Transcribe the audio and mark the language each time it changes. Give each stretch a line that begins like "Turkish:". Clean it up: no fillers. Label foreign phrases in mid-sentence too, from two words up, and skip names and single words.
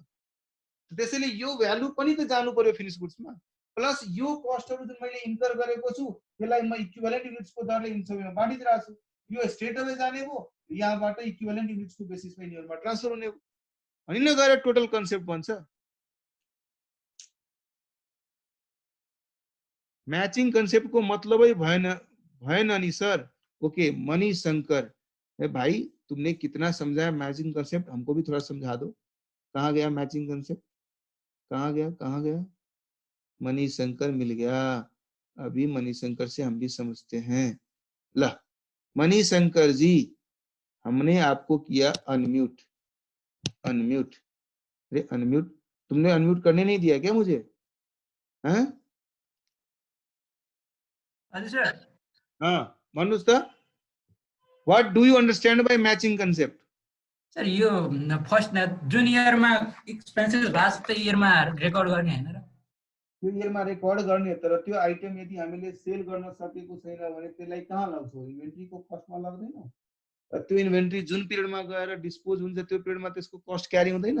Nepali: त्यसैले यो भ्यालु पनि त जानु पर्यो
English: finished goodsमा।
Nepali: प्लस यो कस्टहरु जुन मैले इन्कर गरेको छु त्यसलाई म
English: equivalent unitsको
Nepali: दरले इन सबैमा बाँडिदिरहेको छु। यो
English: straight away
Nepali: जाने भयो, यहाँबाट
English: equivalent unitsको
Nepali: बेसिसमा यिनीहरुमा ट्रान्सफर हुने भयो। अनि न गएर
English: total concept
Nepali: बन्छ।
English: matching concept
Hindi: को मतलब ही भयन नहीं सर। ओके मनीष शंकर, भाई तुमने कितना समझाया
English: matching concept,
Hindi: हमको भी थोड़ा समझा दो। कहाँ गया
English: matching concept?
Hindi: कहाँ गया? मनीष शंकर मिल गया। अभी मनीष शंकर से हम भी समझते हैं। ला मनीष शंकर जी, हमने आपको किया अनम्यूट। अरे अनम्यूट तुमने अनम्यूट करने नहीं दिया क्या मुझे? हैं? हाँ Manoj sir,
English: what do you understand by matching concept?
Nepali: सर यो फर्स्ट जुन इयरमा एक्सपेन्सेस
English: last yearमा
Nepali: रेकर्ड गर्ने हैन र? त्यो इयरमा रेकर्ड गर्ने, तर त्यो आइटम यदि हामीले सेल गर्न सकेको छैन भने त्यसलाई कहाँ लाग्छौ? इन्भेन्ट्रीको कस्टमा लाग्दैन। त्यो इन्भेन्ट्री जुन पिरियडमा गएर डिस्पोज हुन्छ त्यो पिरियडमा त्यसको कस्ट क्यारी हुँदैन।